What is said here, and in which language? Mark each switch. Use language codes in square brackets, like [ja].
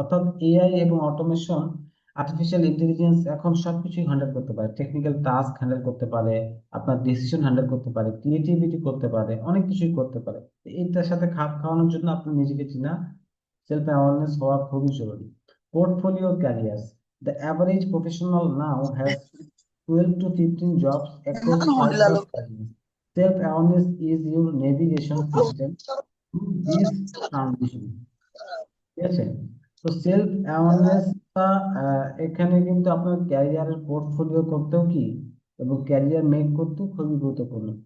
[bn] অর্থাৎ এআই এবং automation, artificial intelligence এখন সবকিছুই হ্যান্ডেল করতে পারে, টেকনিক্যাল টাস্ক হ্যান্ডেল করতে পারে, আপনার ডিসিশন হ্যান্ডেল করতে পারে, ক্রিয়েটিভিটি করতে পারে, অনেক কিছুই করতে পারে। এইটার সাথে খাপ খাওয়ানোর জন্য আপনার নিজেকে চিনা, সেলফ অ্যাওয়ারনেস হওয়া খুবই জরুরি। [en] Portfolio careers, the average professional now has 12 to 15 jobs across diverse careers. Self-awareness is your navigation system through this transition। [bn] ঠিক আছে, তো সেলফ অ্যাওয়ারনেসটা এখানে কিন্তু আপনার ক্যারিয়ারের পোর্টফোলিও করতেও কি এবং ক্যারিয়ার মেক করতেও খুবই গুরুত্বপূর্ণ।